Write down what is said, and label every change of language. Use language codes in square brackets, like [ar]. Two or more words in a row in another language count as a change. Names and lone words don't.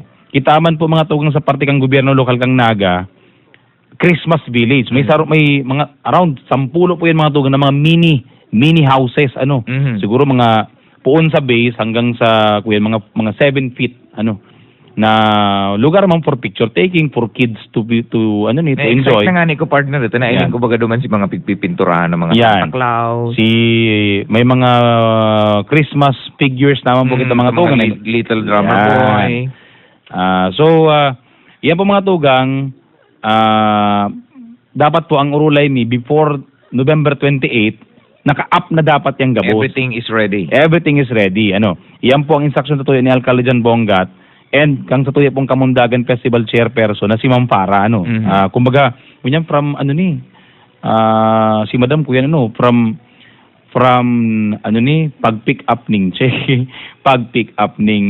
[bik] Kitaman po mga tugang sa parte kang gobyerno lokal kang Naga, Christmas Village. May may mga around 10 po yan mga tugang na mga [en] mini houses Mhm. [bik] Siguro mga puon sa base hanggang sa mga 7 feet na lugar man [en] for picture taking for kids to enjoy. [bik] Na nga ni ko partner ito, nailin Yan. ko baga duman si mga pigpipinturahan ng mga Yan. Santa Claus. May mga [en] Christmas figures [bik] naman po kita mga tugang. Little Drummer Yan. Boy. Yan po mga tugang, dapat po ang urulay mi before November 28, naka-up na dapat yung gabos. [en] Everything is ready. Everything is ready. [bik] Yan po ang instruction tutuyo ni Alcalde Jan Bongat and kang tutuyo pong Kamundagan Festival Chairperson na si Ma'am Farah. Mhm. Kumbaga, kunyan from si Madam kuya from pag-pick up ning pag-pick up ning